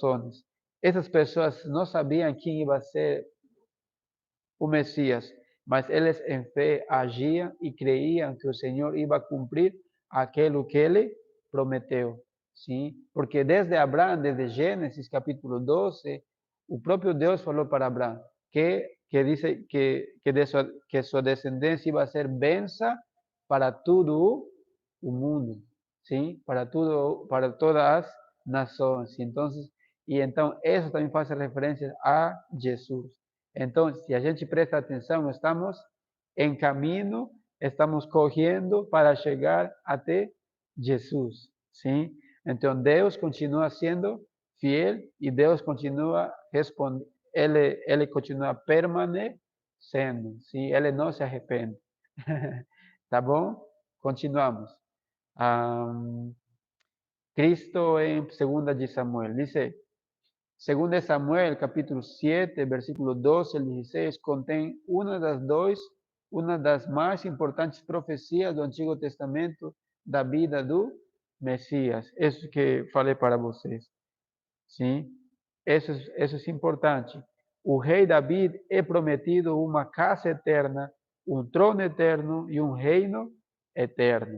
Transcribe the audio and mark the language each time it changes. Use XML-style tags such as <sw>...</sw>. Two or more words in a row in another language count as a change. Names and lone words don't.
<pt>Essas pessoas não sabiam quem ia ser o Mesías, mas eles em fé agiam e creiam que o Senhor ia cumprir aquilo que ele prometeu. Sim? Porque desde Abraão, desde Gênesis capítulo 12, o próprio Deus falou para Abraão que</pt> <es>dice que su descendencia iba a ser benza para todo el mundo,</es> <pt>¿sí?</pt> <es>Para todas las naciones. Entonces, eso también hace referencia a Jesús. Entonces, si</es> <pt>a gente presta</pt> <es>atención, estamos en camino, estamos corriendo para llegar até Jesús, ¿sí? Entonces, Deus continúa siendo fiel y Deus continúa respondiendo.</es> <pt>Ele continua permanecendo, sim? Ele não se arrepende. Tá bom? Continuamos. Cristo em 2 de Samuel.</pt> <es>Dice, 2 de Samuel, capítulo 7, versículo 12 al 16,</es> <pt>contém uma das mais importantes profecias do Antigo Testamento da vida do Messias. Isso que falei para vocês. Sim? Isso é importante. O rei David é prometido uma casa eterna, um trono eterno e um reino eterno.</pt>